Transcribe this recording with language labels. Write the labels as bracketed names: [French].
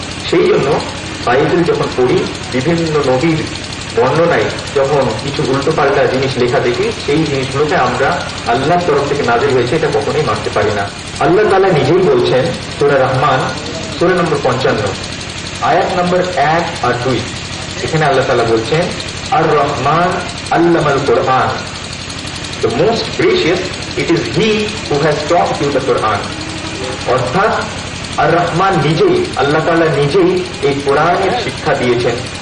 [Bangla] সেই জন্য বাইবেল যখন পড়ি, বিভিন্ন নবীর বর্ণনায় যখন কিছু উল্টোপাল্টা জিনিস লেখা দেখি, সেই জিনিসগুলোকে আমরা আল্লাহর তরফ থেকে নাযিল হয়েছে এটা কখনোই মানতে পারি না। আল্লাহ তাআলা নিজেই বলছেন সূরা রহমান, সূরা নম্বর 55, আয়াত নম্বর 1 আর 2। এখানে আল্লাহ তাআলা বলছেন, [Arabic] আর রহমান আল্লামাল কোরআন, [English] the most gracious, it is he who has taught you the Quran। [Bangla] অর্থাৎ আর রহমান নিজেই, আল্লাহ তাআলা নিজেই এই কোরআনের শিক্ষা দিয়েছেন।